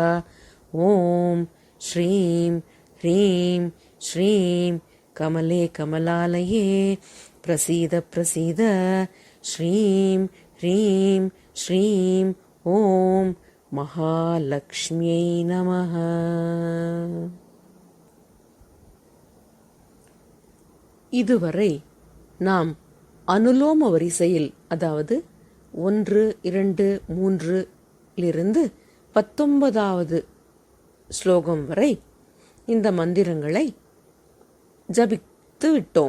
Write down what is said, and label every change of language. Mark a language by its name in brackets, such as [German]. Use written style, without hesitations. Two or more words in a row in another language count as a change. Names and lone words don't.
[Sanskrit] ॐ श्रीं ह्रीं श्रीं कमले कमलालये प्रसीद प्रसीद। श्रीं ह्रीं श्रीं ॐ महालक्ष्म्यै नमः। [Tamil] இதுவரை நாம் அனுலோம வரிசையில், அதாவது 1, 2, 3 19வது ஸ்லோகம் வரை இந்த மந்திரங்களை ஜபித்து விட்டோம்.